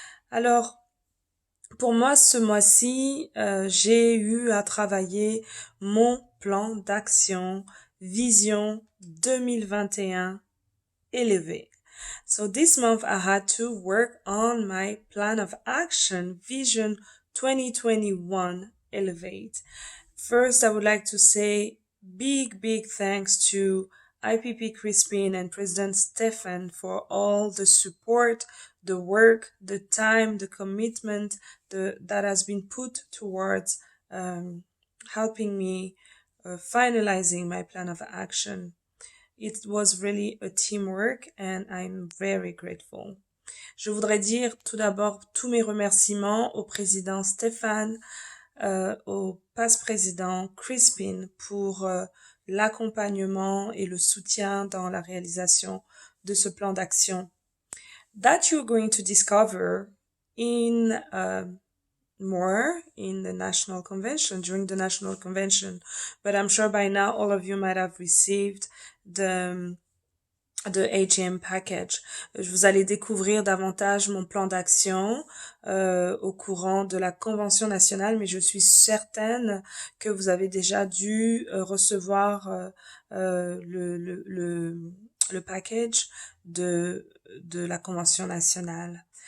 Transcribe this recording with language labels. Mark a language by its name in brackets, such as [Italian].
[French] Alors, pour moi, ce mois-ci, j'ai eu à travailler mon plan d'action Vision 2021 élevé. [English] So this month I had to work on my plan of action, Vision 2021 Elevate. First, I would like to say big thanks to IPP Crispin and President Stefan for all the support, the work, the time, the commitment that has been put towards helping me finalizing my plan of action. It was really a teamwork and I'm very grateful. [French] Je voudrais dire tout d'abord tous mes remerciements au président Stéphane, au passe-président Crispin pour l'accompagnement et le soutien dans la réalisation de ce plan d'action. [English] That you're going to discover in more in the national convention, during the national convention. But I'm sure by now all of you might have received the AGM package. [French] Vous allez découvrir davantage mon plan d'action au courant de la convention nationale, mais je suis certaine que vous avez déjà dû recevoir le package de la convention nationale.